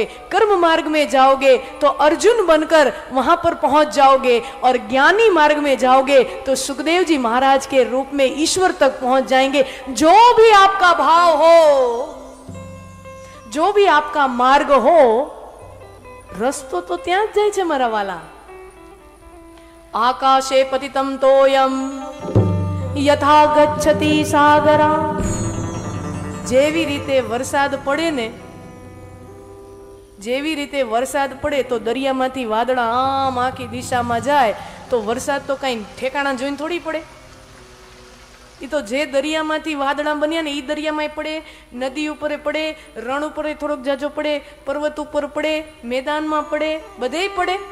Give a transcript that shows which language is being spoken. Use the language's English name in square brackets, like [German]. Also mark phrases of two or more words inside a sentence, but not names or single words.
[Hindi] कर्म मार्ग में जाओगे तो अर्जुन बनकर वहां पर पहुंच जाओगे, और ज्ञानी मार्ग में जाओगे तो सुखदेव जी महाराज के रूप में ईश्वर तक पहुंच जाएंगे. जो भी आपका भाव हो, जो भी आपका मार्ग हो, [Gujarati] રસ્તો તો ત્યાં જ જાય છે મારા વાલા. [Sanskrit] आकाशे पतितं तोयम यथा गच्छति सागरा. [Gujarati] જેવી રીતે વરસાદ પડે ને, જેવી રીતે વરસાદ પડે તો દરિયામાંથી વાદળા આમ આખી દિશામાં જાય, તો વરસાદ તો કઈ ઠેકાણા જોઈને થોડી પડે. એ તો જે દરિયામાંથી વાદળા બન્યા ને એ દરિયામાં પડે, નદી ઉપર પડે, રણ ઉપર થોડોક જાજો પડે, પર્વત ઉપર પડે, મેદાનમાં પડે, બધે પડે.